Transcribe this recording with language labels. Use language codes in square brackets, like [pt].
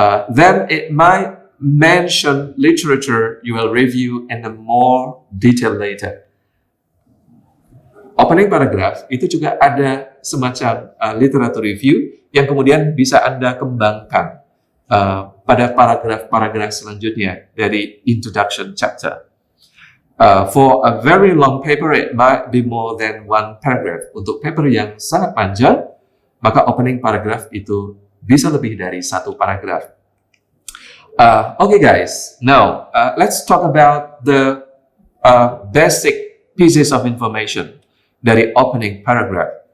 [en] Then it might mention literature you will review in a more detail later. [id] Opening paragraph itu juga ada semacam literature review yang kemudian bisa Anda kembangkan pada paragraf-paragraf selanjutnya dari introduction chapter. [en] For a very long paper, it might be more than one paragraph. [id] Untuk paper yang sangat panjang, maka opening paragraph itu bisa lebih dari satu paragraf. [en] Okay guys, now let's talk about the basic pieces of information dari opening paragraph.